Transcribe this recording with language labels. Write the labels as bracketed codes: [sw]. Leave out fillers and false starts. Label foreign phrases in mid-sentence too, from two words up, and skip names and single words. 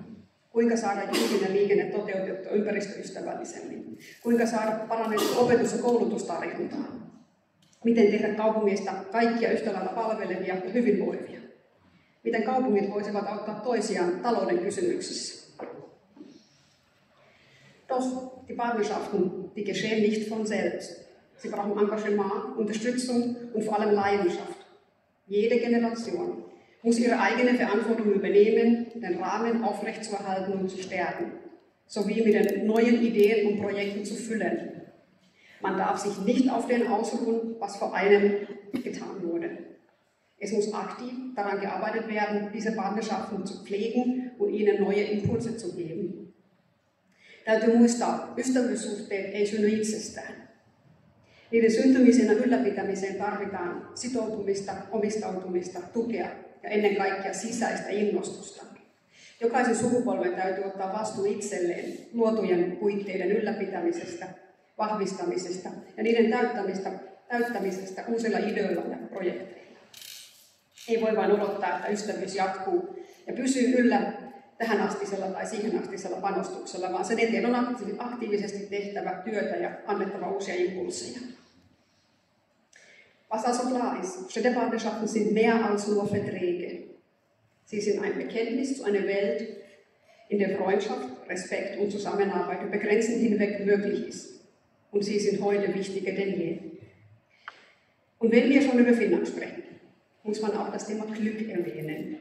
[fi] Kuinka saada julkinen liikenne toteutettua ympäristöystävällisemmin? Kuinka saada parannettua opetus- ja koulutustarjontaa? Miten tehdä kaupungeista kaikkia yhtä lailla palvelevia ja hyvinvoivia? miten kaupungit voisivat auttaa toisiaan talouden kysymyksissä. [de] Doch die Partnerschaften, die geschehen nicht von selbst. Sie brauchen Engagement, Unterstützung und vor allem Leidenschaft. Jede Generation muss ihre eigene Verantwortung übernehmen, den Rahmen aufrechtzuerhalten und zu stärken, sowie mit den neuen Ideen und Projekten zu füllen. Man darf sich nicht auf den ausruhen, was vor einem getan wurde. Es muss aktiv daran gearbeitet werden, diese Partnerschaften zu pflegen und ihnen neue Impulse zu geben. [fi] Täytyy muistaa, ystävyyssuhteet ei synny itsestään. Niiden syntymiseen ja ylläpitämiseen tarvitaan sitoutumista, omistautumista, tukea ja ennen kaikkea sisäistä innostusta. Jokaisen sukupolven täytyy ottaa vastuu itselleen luotujen puitteiden ylläpitämisestä, vahvistamisesta ja niiden täyttämisestä uusilla ideoilla ja projekteilla. Ei voi vain odottaa, että ystävyys jatkuu ja pysyy yllä tähän astisella tai siihen astisella panostuksella, vaan sen eteen on aktiivisesti tehtävä työtä ja annettava uusia impulseja. [de] Was also klar ist, Städtepartnerschaften sind mehr als nur Verträge. Sie sind ein Bekenntnis zu einer Welt, in der Freundschaft, Respekt und Zusammenarbeit über Grenzen hinweg möglich ist. Und sie sind heute wichtiger denn je. Und wenn wir schon über Finnland sprechen, muss man auch das Thema Glück erwähnen.